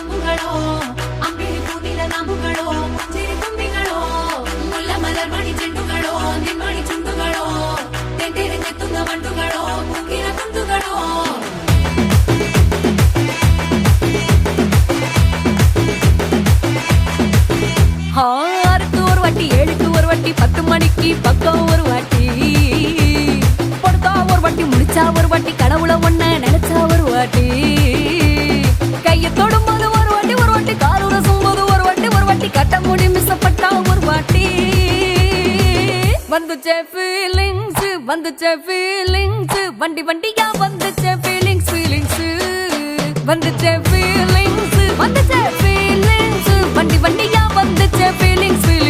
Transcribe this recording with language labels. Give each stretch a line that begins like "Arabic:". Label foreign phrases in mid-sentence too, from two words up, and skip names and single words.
Malayalam: കണ്ണുകളോ അമ്പിളി പൂനില നാമ്പുകളോ പുഞ്ചിരി തുമ്പികളോ മുല്ല മലർ മണി ചെണ്ടുകളോ നിന്മണി ചുണ്ടുകളോ തെണ്ടിരിഞ്ഞെത്തുന്ന വണ്ടുകളോ പൂക്കിന കുണ്ടുകളോ
Tamil: ஆறுக்கு ஒரு வாட்டி 7க்கு ஒரு வாட்டி 10 மணிக்கு பக்கம் ஒரு வாட்டி படுத்தா ஒரு வாட்டி முடிச்சா ஒரு வாட்டி கடவுள ஒண்ண நினைச்சா ஒரு வாட்டி கைய தொடும்போது ஒரு வாட்டி கால் உரசும் போது ஒரு வாட்டி கட்ட முடி மிஸ்ஸப்பட்டா ஒரு வாட்டி வந்துச்சே ஃபீலிங்ஸ் வண்டி வண்டியா வந்துச்சே ஃபீலிங்ஸ் வந்துச்சே ஃபீலிங்ஸ் வண்டி வண்டியா வந்துச்சே ஃபீலிங்ஸ்